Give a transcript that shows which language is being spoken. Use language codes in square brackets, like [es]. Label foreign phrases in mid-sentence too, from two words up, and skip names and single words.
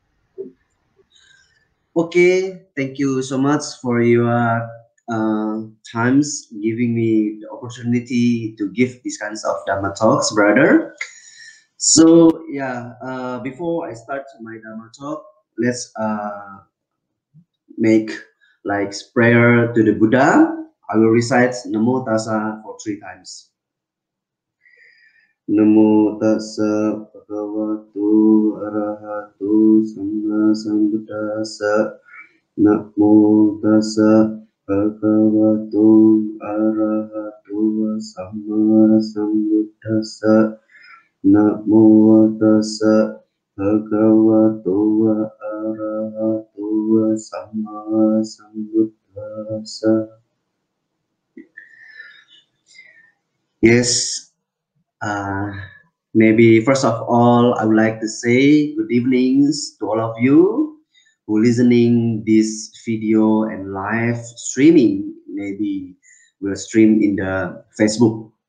[en] Okay, thank you so much for your times giving me the opportunity to give these kinds of Dhamma talks, brother. So yeah, before I start my Dhamma talk, let's make like prayer to the Buddha. I will recite [pi] Namo Tassa [en] for 3 times. [pi] Namo tassa bhagavato arahato samma sambuddhassa. Namo tassa bhagavato arahato samma sambuddhassa. Namo tassa bhagavato arahato samma sambuddhassa. [en] Yes. Maybe first of all, I would like to say good evenings to all of you who listening this video and live streaming. Maybe we'll stream in the Facebook.